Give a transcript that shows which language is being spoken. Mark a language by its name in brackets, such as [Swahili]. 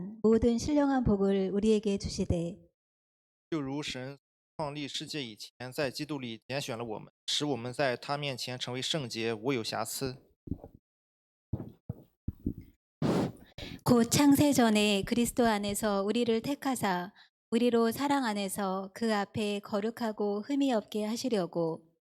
[Korean] 모든 신령한 복을 우리에게 주시되 [Chinese] 就如神创立世界以前，在基督里拣选了我们，使我们在他面前成为圣洁，无有瑕疵。 [Korean] 곧 창세 전에 그리스도 안에서 우리를 택하사 우리로 사랑 안에서 그 앞에 거룩하고 흠이 없게 하시려고